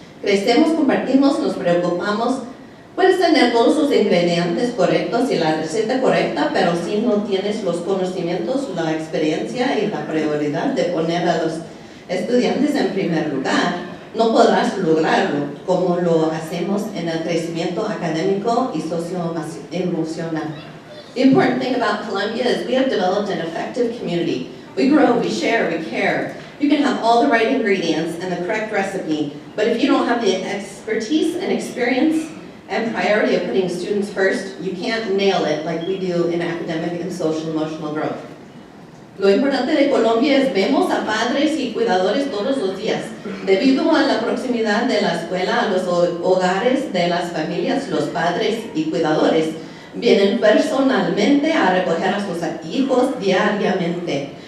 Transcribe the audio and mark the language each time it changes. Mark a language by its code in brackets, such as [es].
[es] Crecemos, compartimos, nos preocupamos. Puedes tener todos los ingredientes correctos y la receta correcta, pero si no tienes los conocimientos, la experiencia y la prioridad de poner a los estudiantes en primer lugar, no podrás lograrlo como lo hacemos en el crecimiento académico y socioemocional. [en] The important thing about Columbia is we have developed an effective community. We grow, we share, we care. You can have all the right ingredients and the correct recipe, but if you don't have the expertise and experience and priority of putting students first, you can't nail it like we do in academic and social emotional growth. [es] Lo importante de Colombia es vemos a padres y cuidadores todos los días. Debido a la proximidad de la escuela a los hogares de las familias, los padres y cuidadores vienen personalmente a recoger a sus hijos diariamente.